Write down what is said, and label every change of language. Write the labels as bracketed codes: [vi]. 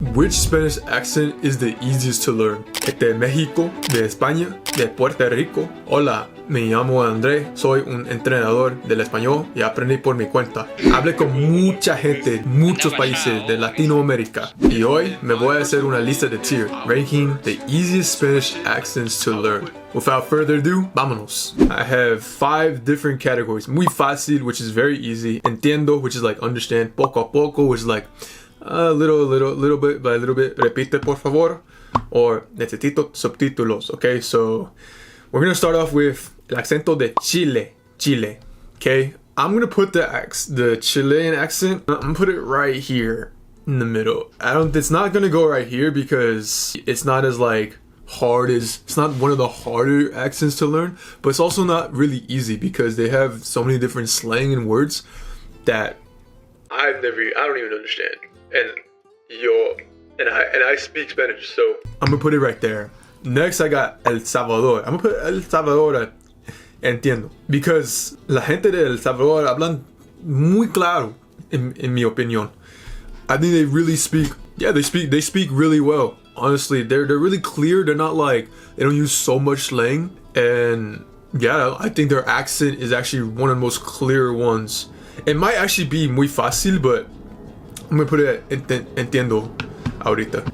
[en] which Spanish accent is the easiest to learn? [es] ¿De México? ¿De España? ¿De Puerto Rico? Hola, me llamo André, soy un entrenador del español y aprendí por mi cuenta. Hablé con mucha gente, muchos países de Latinoamérica, y hoy me voy a hacer una lista de tier, [en] ranking the easiest Spanish accents to learn. Without further ado, [es] vámonos. [en] I have 5 different categories. [es] Muy fácil, [en] which is very easy. Entiendo, which is like understand. [es] Poco a poco, [en] which is like a little bit by little bit. [es] Repite, por favor. [en] Or [es] necesito subtítulos. [en] Okay, so we're gonna start off with [es] el acento de Chile. [en] Okay, I'm gonna put the Chilean accent. I'm gonna put it right here in the middle. It's not gonna go right here because it's not as like hard as, it's not one of the harder accents to learn, but it's also not really easy because they have so many different slang and words that I don't even understand. And I speak Spanish, so I'm gonna put it right there. Next, I got El Salvador. I'm gonna put El Salvador entiendo, because [es] la gente de El Salvador hablan muy claro, [en] in [es] mi opinión. [en] I think they really speak, they speak really well. Honestly, they're really clear. They're not like, they don't use so much slang, and yeah, I think their accent is actually one of the most clear ones. It might actually be [es] muy fácil, [en] but I'm gonna put it [es] entiendo ahorita.